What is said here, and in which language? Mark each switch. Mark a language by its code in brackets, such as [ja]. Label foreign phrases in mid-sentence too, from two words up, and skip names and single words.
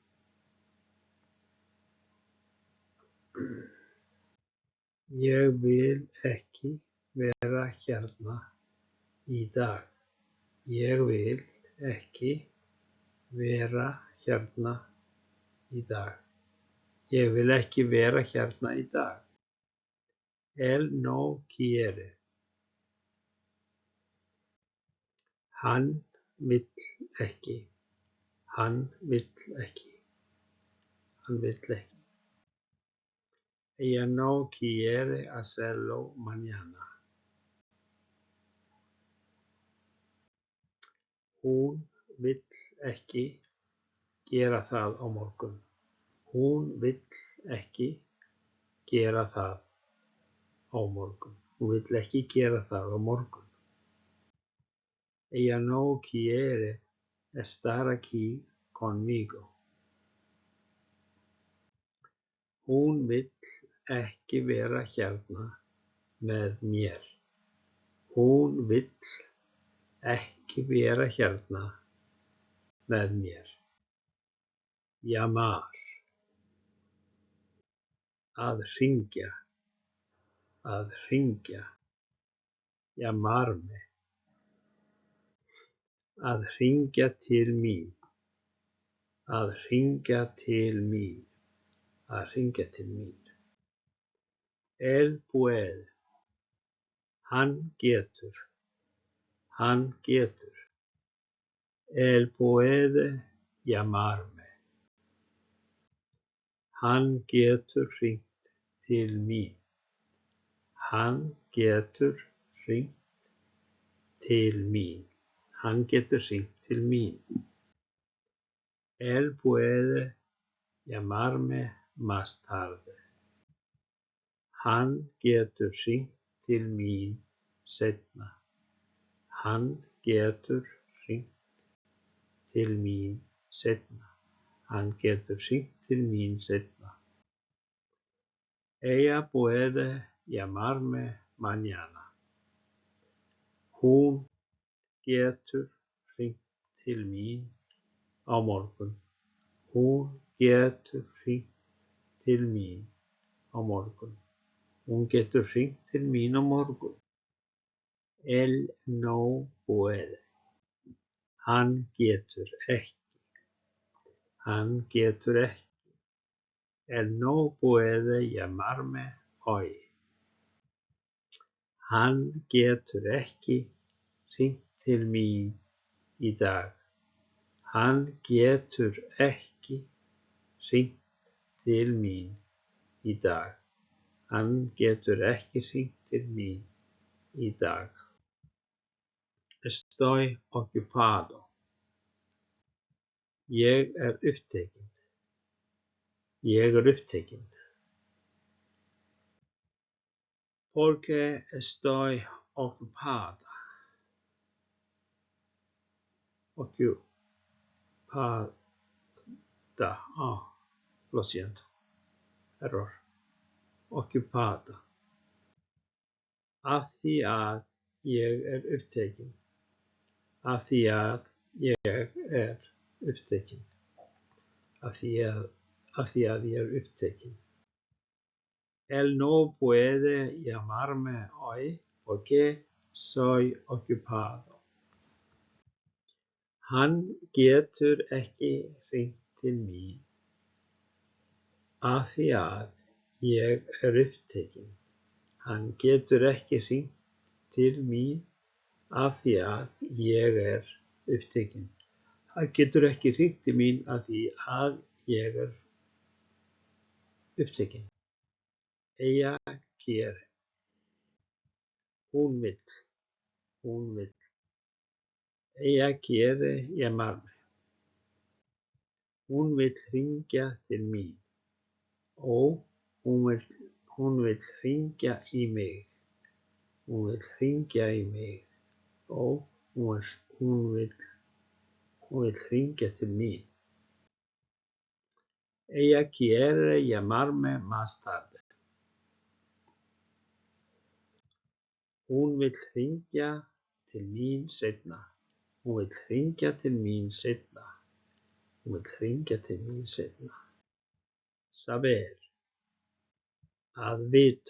[is] Ég vil ekki vera hérna í dag. Ég vil ekki vera hérna í dag. Ég vil ekki vera hérna í dag. [es] Él no quiere. [is] Hann vill ekki. Hann vill ekki. Hann vill ekki. [es] Ella no quiere hacerlo mañana. [is] Hún vill ekki gera það á morgun. Hún vill ekki gera það á morgun. Hún vill ekki gera það á morgun. [es] Ella no quiere estar aquí conmigo. [is] Hún vill ekki vera hérna með mér. Hún vill ekki vera hérna með mér. Llamar. Að hringja. Að hringja. Llamarme. Að hringja til mín. Að hringja til mín. Að hringja til mín. [es] Él puede. [is] Hann getur. Hann getur. [es] Él puede llamarme. [is] Hann getur hringt til mín. Hann getur hringt til mín. Hann getur hringt til mín. [es] Él puede llamarme más tarde. [is] Hann getur hringt til mín seinna. Hann getur hringt til mín seinna. Hann getur hringt til mín seinna. [es] Ella puede llamarme mañana. [is] Hún getur hringt til mín á morgun. Hún getur hringt til mín á morgun. Hún getur hringt til mín á morgun. [es] Él no puede. [is] Hann getur ekki. Hann getur ekki. [es] Él no puede llamarme hoy. [is] Hann getur ekki hringt til mín í dag. Hann getur ekki hringt til mín í dag. Hann getur ekki hringt til mín í dag. [es] Estoy ocupado. [is] Ég er upptekinn. Ég er upptekinn. [es] Porque estoy ocupada. Ocupada. Lo siento. Error. Ocupada. [is] Af því að ég er upptekinn. Af því að ég er upptekinn. Af því að ég er upptekinn. [es] Él no puede llamarme hoy porque soy ocupado. [is] Hann getur ekki hringt til mín af því að ég er upptekinn. Hann getur ekki hringt til mín af því að ég er upptekinn. Hann getur ekki hringt til mín af því að ég er upptekinn. [es] Ella quiere. [is] Hún vill. Hún vill. [es] Ella quiere llamarme. [is] Hún vill hringja til mín. Hún vill hringja í mig. Hún vill hringja í mig. Hún vill hringja til mín. [es] Ella quiere llamarme más tarde. [is] Hún vill hringja til mín seinna. Hún vill hringja til mín seinna. Hún vill hringja til mín seinna. Saber. Að vita.